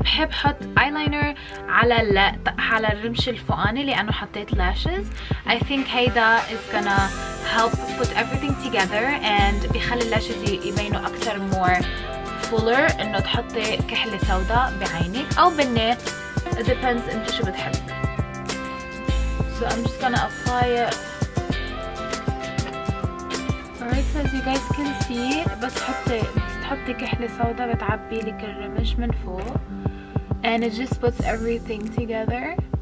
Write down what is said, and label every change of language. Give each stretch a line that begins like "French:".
Arabic: بحب حط eyeliner على الرمش الفوقاني لأنه حطيت lashes.
English: I think هيدا is gonna help put everything together and
Arabic: بيخلي الlashes يبينوا أكتر
English: more fuller.
Arabic: إنه تحطي كحلة سوداء بعينك أو بالني.
English: It depends
Arabic: انتو شو بتحبوا.
English: So I'm just gonna apply it. Alright, so as you guys can see
Arabic: بس تحطي كحلة سوداء بتعبي لك الرمش من فوق
English: and it just puts everything together.